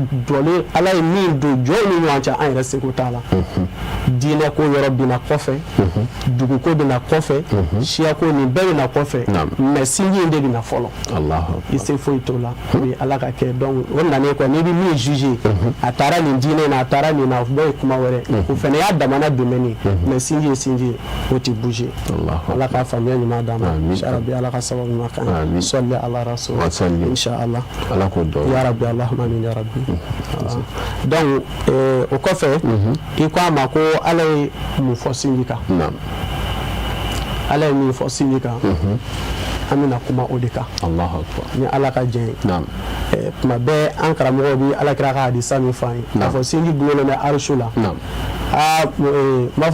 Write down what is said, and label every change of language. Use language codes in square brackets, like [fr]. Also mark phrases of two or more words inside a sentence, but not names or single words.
[bm] jɔlen ala ye min don jɔn ni ɲɔgɔn cɛ an yɛrɛ seko t'a la diinɛ ko yɔrɔ bɛna kɔfɛ duguko bɛna kɔfɛ siyako nin bɛɛ bɛna kɔfɛ mais sinji in de bɛna fɔlɔ i se foyi t'o la o ye ala ka kɛ donc o nanen kɔ n'i bɛ min juger a taara nin diinɛ na a taara nin na o bɛɛ ye kuma wɛrɛ o fana y'a damana domaine mais sinji ye sinji ye o tɛ bouger ala ka faamuya ɲuman d'an ma inshallah ala ka sababu ɲuman kan sɔli ala rasul inshallah ala ko dɔn [ar] يا ربي اللهم آمين يا ربي [bm] donc o kɔfɛ i ko a ma ko ala ye mun fɔ sinji kan ala ye min fɔ sinji kan an bɛna kuma o de kan ni ala ka jɛn ye kuma bɛɛ an karamɔgɔw bi alakira ka hadisa min fɔ an ye k'a fɔ sinji gulonlen bɛ arisu la n b'a